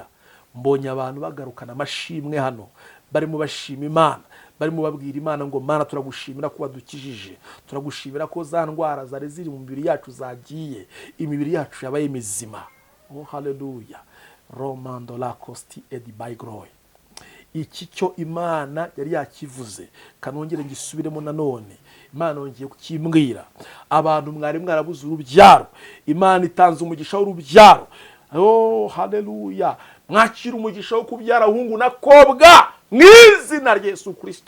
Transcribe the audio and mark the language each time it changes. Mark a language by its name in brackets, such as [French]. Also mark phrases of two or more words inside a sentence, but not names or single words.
[Kinyarwanda] Mbonye abantu bagarukana amashimwe hano, barimo bashima Imana, barimo babwira Imana ngo Mana, turagushimira ko wadukijije, turagushimira ko za ndwara zari ziri mu mibiri yacu zagiye, imibiri yacu yabaye mizima. Oh haleluya. Romando la costi edi by glory. Iki cyo Imana yari yakivuze, kanongere ngisubiremo nanone. Imana yongeye kukimbwira. Abantu mwari mwarabuze urubyaro, Imana itanze umugisha w'urubyaro. Oh haleluya. Mwakira umugisha wo kubyara hungu na kobwa mu izina rya Yesu Kristo.